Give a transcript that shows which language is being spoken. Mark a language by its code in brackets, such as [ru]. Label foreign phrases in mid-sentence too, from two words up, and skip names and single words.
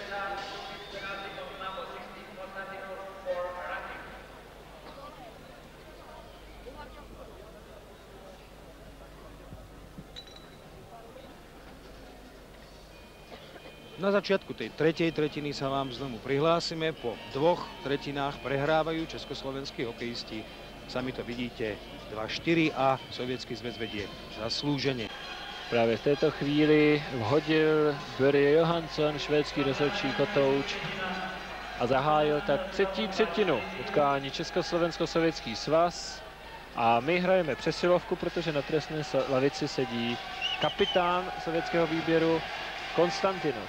[sk] Na začiatku tej tretej tretiny sa vám znovu prihlásime. Po dvoch tretinách prehrávajú československí hokejisti. Sami to vidíte 2-4 a Sovětský zväz vedie zaslúžene. [cs] Právě v této chvíli vhodil Börje Johansson, švédský rozhodčí Kotouč, a zahájil tak třetí třetinu utkání Československo-Sovětský svaz. A my hrajeme přesilovku, protože na trestné lavici sedí kapitán sovětského výběru Konstantinov.